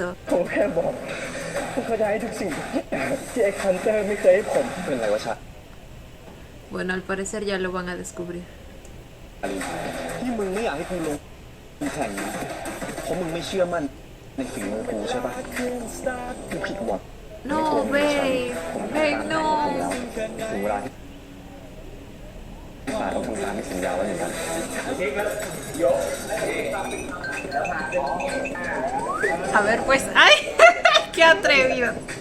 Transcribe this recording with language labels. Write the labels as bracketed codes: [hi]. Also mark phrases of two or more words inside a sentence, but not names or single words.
[th] ผมแค่บอกว่าเขาจะให้ทุกสิ่งที่ไอ้คันเตอร์ไม่เคยให้ผม เป็นไรวะชา [es] Bueno, al parecer ya lo van a descubrir. [th] ที่มึงไม่อยากให้กูลงแข่งนะเพราะมึงไม่เชื่อมั่นในฝีมือกูใช่ปะกูผิดหวัง [en] No, babe. Babe, no. [th] ถึงเวลาที่ป้าต้องทำตามที่สัญญาไว้เหมือนกัน [es] A ver, pues. ¡Ay! ¡Qué atrevido!